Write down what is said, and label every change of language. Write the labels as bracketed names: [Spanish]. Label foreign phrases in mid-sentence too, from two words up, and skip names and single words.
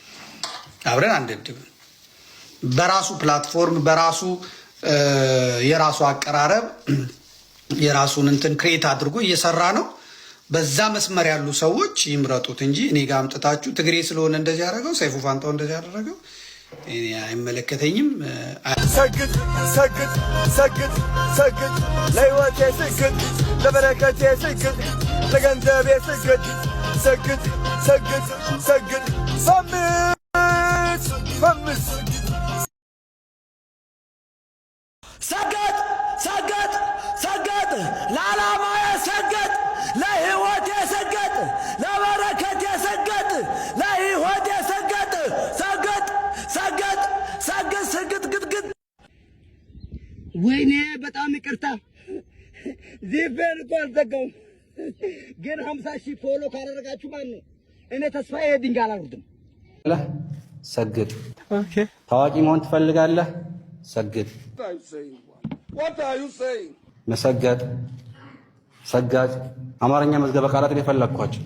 [Amharic] በራሱ ፕላትፎርም በራሱ የራሱ አቀራረብ የራሱን እንትን ክሬት አድርጎ እየሰራ ነው። በዛ መስመር ያሉ ሰዎች ይምረጡት እንጂ እኔ ጋር አምጥታችሁ ትግሬ ስለሆነ እንደዚህ ያደረገው ሰይፉ ፋንታው እንደዚህ ያደረገው እኔ አይመለከተኝም። ሰግድ ሰግድ ሰግድ ሰግድ፣ ለሕይወቴ ስግድ፣ ለበረከቴ ስግድ፣ ለገንዘቤ ስግድ፣ ሰግድ ሰግድ ሰግድ፣ [English] famous famous [Amharic] ሰገድ ሰገድ ሰገድ፣ ለዓላማዬ ሰገድ፣ ለሕይወቴ ሰገድ፣ ለበረከቴ ሰገድ፣ ለሕይወቴ ሰገድ፣ ሰገድ ሰገድ ሰገድ ሰገድ ግድግድ። ወይኔ በጣም ይቅርታ፣ ዚፌን እኮ አልዘጋውም፣ ግን 50,000 ፎሎ ካደረጋችሁ ማን ነው እኔ ተስፋዬ ድንጋይ አላወርድም። ሰግድ። ታዋቂ መሆን ትፈልጋለህ? ሰግድ። መሰገድ፣ ሰጋጅ፣ አማርኛ መዝገበ ቃላት የፈለግኳቸው